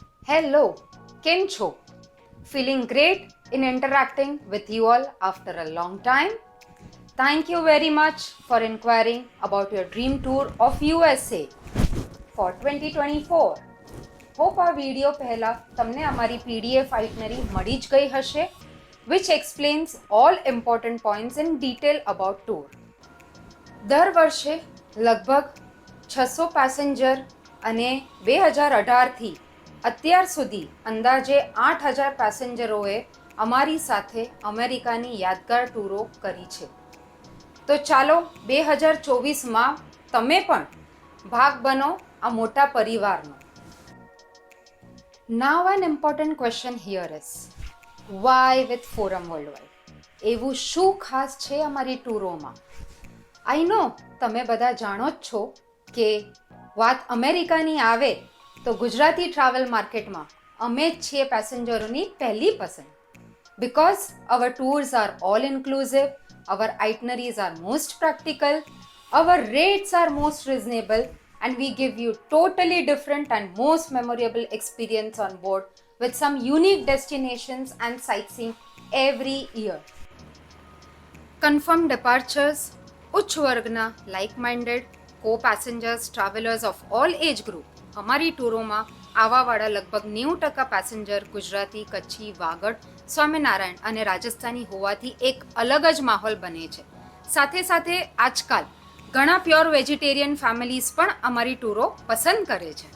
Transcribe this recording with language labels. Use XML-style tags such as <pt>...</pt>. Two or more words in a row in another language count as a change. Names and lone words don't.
<en>Hello,</en> <gu>કેમ છો?</gu> <en>Feeling great in interacting with you all after a long time. Thank you very much for inquiring about your dream tour of USA for 2024.</en> <gu>હોપ આ વિડીયો પહેલાં તમને અમારી PDF આઇટનરી મળી જ ગઈ હશે,</gu> <en>which explains all important points in detail about tour.</en> <gu>દર વર્ષે લગભગ 600 પેસેન્જર અને 2018થી અત્યાર સુધી અંદાજે 8000 પેસેન્જરોએ અમારી સાથે અમેરિકાની યાદગાર ટૂરો કરી છે. તો ચાલો 2024માં તમે પણ ભાગ બનો આ મોટા પરિવારનો.</gu> <en>Now an important question here is, why with Forum Worldwide?</en> <gu>એવું શું ખાસ છે અમારી ટૂરોમાં?</gu> <en>I know</en> <gu>તમે બધા જાણો જ છો કે વાત અમેરિકાની આવે તો ગુજરાતી</gu> <en>travel marketમાં</en> <gu>અમે જ છીએ પેસેન્જરોની પહેલી પસંદ.</gu> <en>Because our tours are all inclusive, our itineraries are most practical, our rates are most reasonable, and we give you totally different and most memorable experience on board with some unique destinations and sightseeing every year. Confirmed departures,</en> <gu>ઉચ્ચ વર્ગના</gu> <en>like-minded co-passengers travellers of all age group</en> <gu>અમારી ટૂરોમાં આવવાવાળા લગભગ 90% પેસેન્જર ગુજરાતી, કચ્છી, વાગડ, સ્વામિનારાયણ અને રાજસ્થાની હોવાથી એક અલગ જ માહોલ બને છે. સાથે સાથે આજકાલ ઘણા</gu> <en>pure vegetarian families</en> <gu>પણ અમારી ટૂરો પસંદ કરે છે.</gu>